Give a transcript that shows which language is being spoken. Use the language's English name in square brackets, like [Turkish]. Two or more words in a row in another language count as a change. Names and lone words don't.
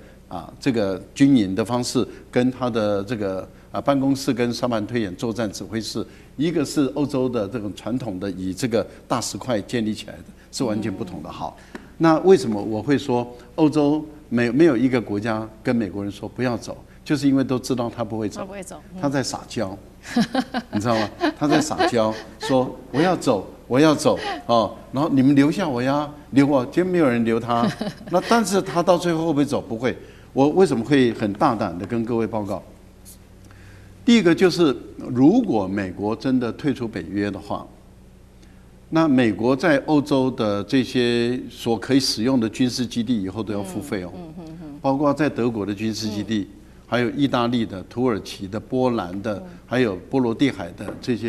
[Chinese] 這個軍營的方式跟他的這個辦公室跟沙盤推演作戰指揮室，一個是歐洲的這種傳統的以這個大石塊建立起來的，是完全不同的。好，那為什麼我會說歐洲沒有一個國家跟美國人說不要走，就是因為都知道他不會走，他在撒嬌，你知道嗎？他在撒嬌，說我要走。我要走哦，然後你們留下我呀，留我，今天沒有人留他。那但是他到最後會不會走？不會。我為什麼會很大膽的跟各位報告？第一個就是，如果美國真的退出北約的話，那美國在歐洲的這些所可以使用的軍事基地以後都要付費哦，包括在德國的軍事基地，還有意大利的、土耳其的、波蘭的，還有波羅的海的這些。